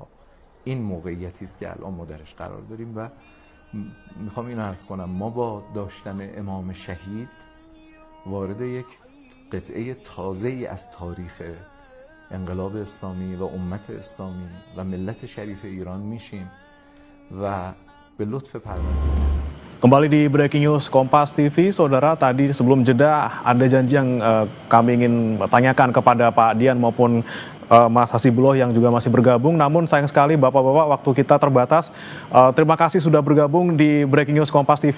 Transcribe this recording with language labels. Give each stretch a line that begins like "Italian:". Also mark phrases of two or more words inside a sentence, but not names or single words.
Persian: این موقعیتی است که الان ما درش قرار داریم و میخوام اینو عرض کنم، ما با داشتن امام شهید وارد یک قطعه تازه‌ای از تاریخ انقلاب اسلامی و امت اسلامی و ملت شریف ایران میشیم و به لطف پروردگار.
Indonesian: Kembali di Breaking News Kompas TV, saudara, tadi sebelum jeda ada janji yang kami ingin tanyakan kepada Pak Dian maupun Mas Hasibullah yang juga masih bergabung. Namun sayang sekali Bapak-Bapak, waktu kita terbatas. Terima kasih sudah bergabung di Breaking News Kompas TV.